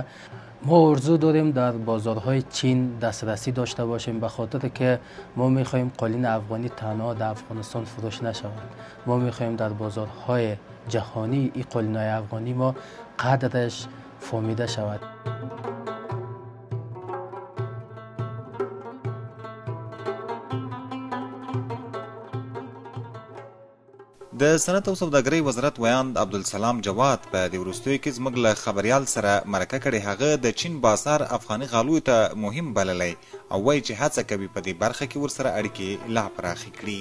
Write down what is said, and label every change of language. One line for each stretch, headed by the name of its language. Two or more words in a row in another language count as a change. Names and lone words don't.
Persian: ما ارزو داریم در بازارهای چین دسترسی داشته باشیم به خاطر که ما میخواهیم قالین افغانی تنها در افغانستان فروش نشود. ما میخواهیم در بازارهای جهانی این قالین‌های افغانی ما قدرش فهمیده شود.
Pashto: د صنعت او سوداګرۍ وزارت ویاند عبدالسلام جواد په دې وروستیو کې زموږ له خبریال سره مرکه کړې. هغه د چین بازار افغاني غالیو ته مهم بللی او وایي چې هڅه کوي په دې برخه کې ورسره اړیکې لا پراخې کړي.